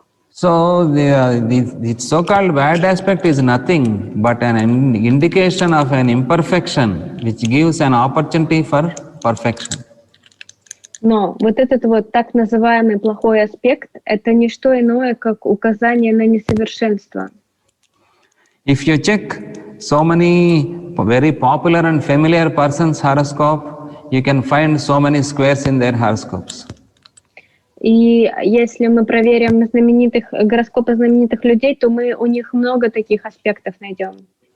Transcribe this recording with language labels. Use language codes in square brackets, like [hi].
[en] So the so-called bad aspect is nothing but an indication of an imperfection which gives an opportunity for perfection. [ru] Но вот этот вот так называемый плохой аспект — это не что иное, как указание на несовершенство. [en] If you check so many very popular and familiar persons' horoscope, you can find so many squares in their horoscopes. [ru] И если мы проверим гороскопы знаменитых людей, то мы у них много таких аспектов найдем.